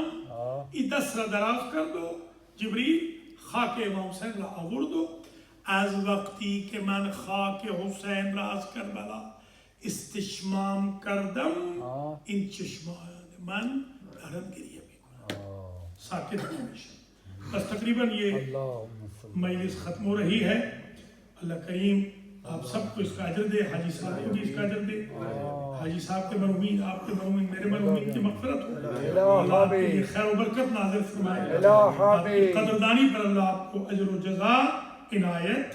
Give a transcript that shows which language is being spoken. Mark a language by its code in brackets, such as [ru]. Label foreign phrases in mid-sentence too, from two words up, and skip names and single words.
[fa] این دست را دراز کرد و جبریل خاک امام حسین را آورد و از وقتی که من خاک حسین را از کربلا استشمام کردم این چشمان من دارن گریه میکنم، ساکت نمیشه. [ur] بس تقریباً یہ مجلس ختم ہو رہی ہے. اللہ کریم آپ سب کو اس کا اجر دے، حاجی صاحب کو بھی اس کا اجر دے. حاجی صاحب کے مرحومین، آپ کے مرحومین، میرے مرحومین کی مغفرت ہو، اللہ آپ کے خیر و برکت نازل فرمائے، آپ کی قدردانی پر اللہ آپ کو اجر و جزا عنایت.